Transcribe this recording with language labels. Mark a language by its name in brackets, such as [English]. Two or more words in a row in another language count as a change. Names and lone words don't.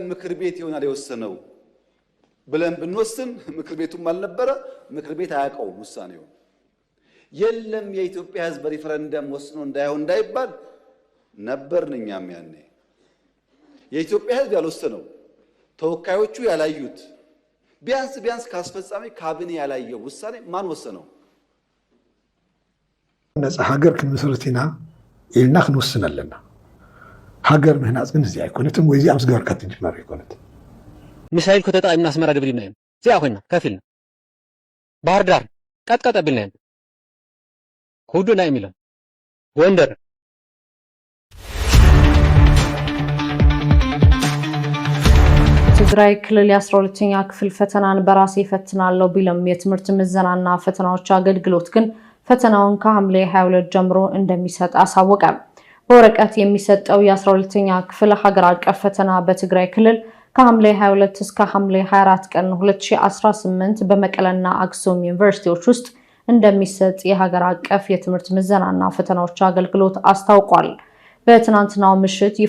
[Amharic] ምክር ቤት ይሆናል የወሰነው ብለን ብንወስን ምክር ቤቱም አልነበረ፣ ምክር ቤት አያውቀውም ውሳኔው። የለም የኢትዮጵያ ሕዝብ ሪፈረንደም ወስኖ እንዳይሆን እንዳይባል ነበርን እኛም ያኔ። የኢትዮጵያ ሕዝብ ያልወሰነው ተወካዮቹ ያላዩት ቢያንስ ካስፈጻሚ ካቢኔ ያላየው ውሳኔ ማን ወሰነው? [Tigrinya] ነፃ ሀገር ክንምስርቲና ኢልና ክንወስን ኣለና። ሀገር ምህናፅ ግን እዚኣ ኣይኮነትን ወይ እዚኣ ምስ ገበርካ ትጅመር ኣይኮነት። ሚሳኤል ከተጣይምና አስመራ ደብሊና እዮም እዚኣ ኮይና ከፊልና ባህር ዳር ቀጥቀጥ ኣቢልና እዮም ሁዱና የሚለው ጎንደር [Amharic] ትግራይ ክልል የ12ኛ ክፍል ፈተናን በራሴ ፈትናለሁ ቢልም የትምህርት ምዘናና ፈተናዎች አገልግሎት ግን ፈተናውን ከሐምሌ 22 ጀምሮ እንደሚሰጥ አሳወቀ። በወረቀት የሚሰጠው የ12ኛ ክፍል ሀገር አቀፍ ፈተና በትግራይ ክልል ከሐምሌ 22 እስከ ሐምሌ 24 ቀን 2018 በመቀለና አክሱም ዩኒቨርሲቲዎች ውስጥ እንደሚሰጥ የሀገር አቀፍ የትምህርት ምዘናና ፈተናዎች አገልግሎት አስታውቋል። በትናንትናው ምሽት ይፋ